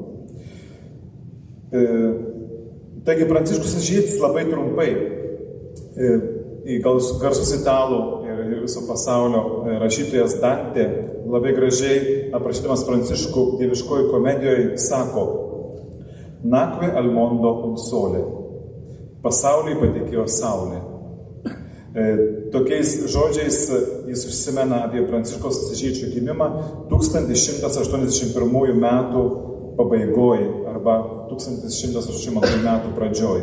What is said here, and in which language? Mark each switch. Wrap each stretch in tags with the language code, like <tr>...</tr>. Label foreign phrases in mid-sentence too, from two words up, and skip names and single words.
<lt>Taigi Pranciškus Asyžietis labai trumpai, garsus italų ir viso pasaulio rašytojas Dantė labai gražiai aprašydamas Pranciškų Dieviškoji komedijoje sako:</lt> <it>Nacque al mondo un sole.</it> <lt>Pasauliui patekėjo saulė. Tokiais žodžiais jis užsimena apie Pranciškaus Asyžiečio gimimą 1181 metų pabaigoje arba 1182 metų pradžioj.</lt>